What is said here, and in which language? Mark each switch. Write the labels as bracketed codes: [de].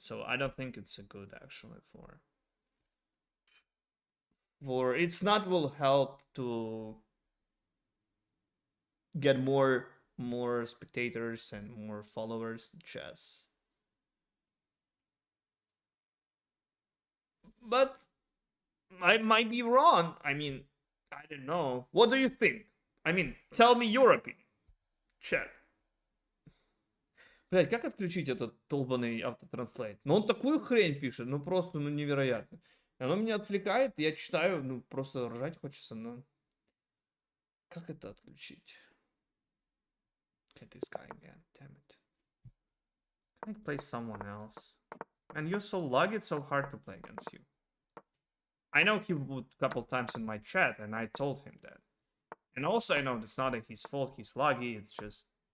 [en] So I don't think it's a good actually for it's not will help to get more spectators and more followers in chess. But I might be wrong. I mean, I don't know. What do you think? I mean, tell me your opinion. Chat. [ru] Блять, как отключить этот долбанный автотранслейт? Ну он такую хрень пишет, ну просто, ну невероятно. И оно меня отвлекает, я читаю, ну просто ржать хочется, но... Как это отключить? [en] Get this guy again, damn it. Can I play someone else? And you're so laggy, it's so hard to play against you. I know he would a couple times in my chat, and I told him that. And also I know it's not his fault, he's laggy, it's just